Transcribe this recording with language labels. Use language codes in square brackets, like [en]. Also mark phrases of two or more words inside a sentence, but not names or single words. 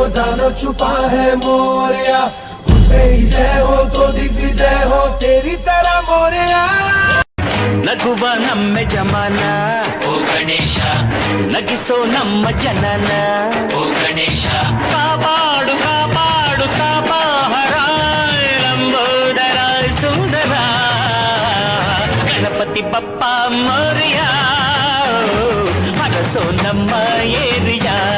[hi] मानव छुपा है मोरिया, उसमें ही जय हो तो दिग्विजय हो तेरी तरह मोरिया। [kn] ನಗುವ ನಮ್ಮ ಜಮಾನ ಓ ಗಣೇಶ, ನಗಿಸೋ ನಮ್ಮ ಜನನ ಓ ಗಣೇಶ, ಕಾಪಾಡು ಕಾಪಾಡು ಕಾಪಾಹರ ಲಂಬೋದರ ಸುಂದರ ಗಣಪತಿ ಬಪ್ಪ ಮೋರಿಯ, ಹರಸೋ ನಮ್ಮ ಏರಿಯಾ.